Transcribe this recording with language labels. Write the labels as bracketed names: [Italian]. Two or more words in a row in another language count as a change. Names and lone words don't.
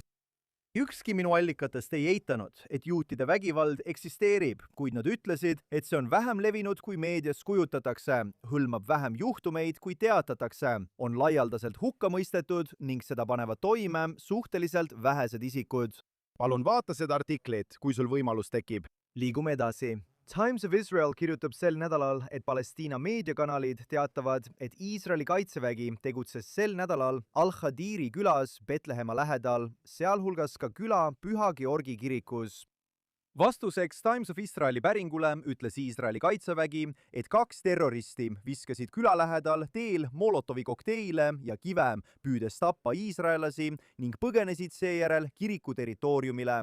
[Estonian] Ükski minu allikatest ei eitanud, et juutide vägivald eksisteerib, kuid nad ütlesid, et see on vähem levinud, kui meedias kujutatakse, hõlmab vähem juhtumeid, kui teatatakse, on laialdaselt hukka mõistetud ning seda panevad toime suhteliselt vähesed isikud. Palun vaata seda artiklit, kui sul võimalus tekib. Liigume edasi. Times of Israel kirjutab sel nädalal, et Palestiina meediakanalid teatavad, et Iisraeli kaitsevägi tegutses sel nädalal Al-Khadiri külas Betlehema lähedal, sealhulgas ka küla Püha Georgi kirikus. Vastuseks Times of Israeli päringule ütles Iisraeli kaitsevägi, et 2 terroristi viskasid küla lähedal teel Molotovi kokteile ja kive, püüdes tappa iisraellasi ning põgenesid seejärel kiriku territooriumile.